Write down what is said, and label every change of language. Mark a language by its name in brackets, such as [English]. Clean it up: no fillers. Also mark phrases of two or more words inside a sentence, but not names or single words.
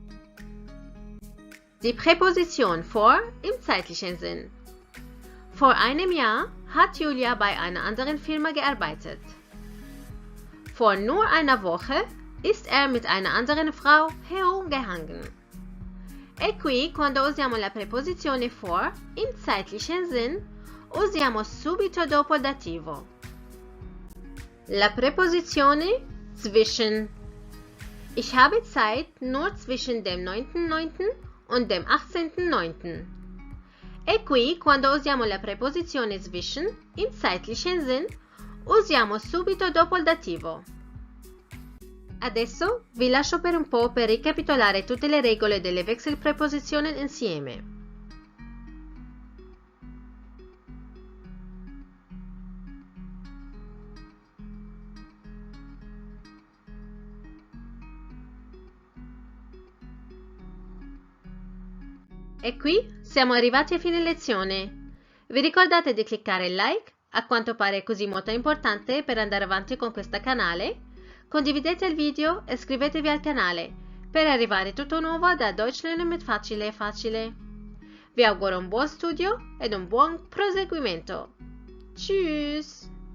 [German] Die Präposition vor im zeitlichen Sinn. Vor einem Jahr hat Julia bei einer anderen Firma gearbeitet. Vor nur einer Woche ist er mit einer anderen Frau herumgehangen. [Italian] E qui, quando usiamo la preposizione for [German] im zeitlichen Sinn, [Italian] usiamo subito dopo il dativo. La preposizione zwischen. [German] Ich habe Zeit nur zwischen dem 9.9. und dem 18.9. [Italian] E qui, quando usiamo la preposizione zwischen [German] im zeitlichen Sinn, [Italian] usiamo subito dopo il dativo. Adesso vi lascio per un po' per ricapitolare tutte le regole delle Wechselpräpositionen insieme. E qui siamo arrivati a fine lezione. Vi ricordate di cliccare like? A quanto pare è così molto importante per andare avanti con questo canale. Condividete il video e iscrivetevi al canale per arrivare tutto nuovo da Deutsch lernen mit facile e facile. Vi auguro un buon studio ed un buon proseguimento. [German] Tschüss!